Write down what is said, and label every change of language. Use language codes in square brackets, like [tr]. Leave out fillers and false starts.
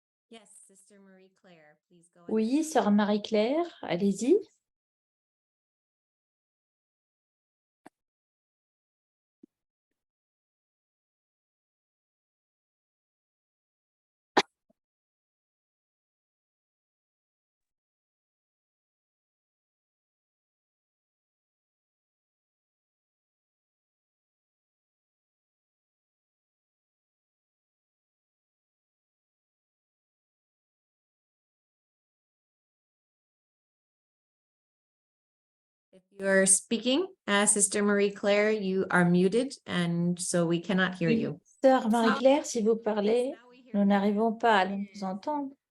[en] Yes, Sister Marie-Claire, please go ahead. [fr] Oui, sœur Marie-Claire, allez-y. [en] If you're speaking, Sister Marie-Claire, you are muted, and so we cannot hear you. [fr] Sœur Marie-Claire, si vous parlez, nous n'arrivons pas à vous entendre.